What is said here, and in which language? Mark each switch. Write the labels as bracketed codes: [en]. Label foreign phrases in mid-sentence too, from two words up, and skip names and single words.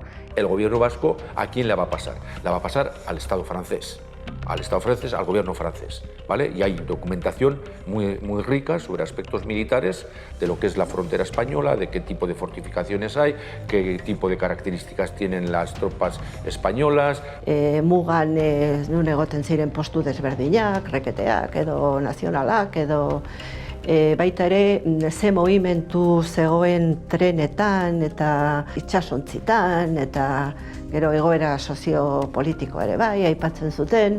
[es] El gobierno vasco, ¿a quién la va a pasar? La va a pasar al Estado francés, al gobierno francés, ¿vale? Y hay documentación muy rica sobre aspectos militares de lo que es la frontera española, de qué tipo de fortificaciones hay, qué tipo de características tienen las tropas españolas. [eu] Mugan nun egoten ziren postu desberdinak, reketeak edo nazionalak edo baita ere ze movimentu zegoen trenetan eta itsasontzitan eta gero egoera soziopolitikoa ere bai aipatzen zuten.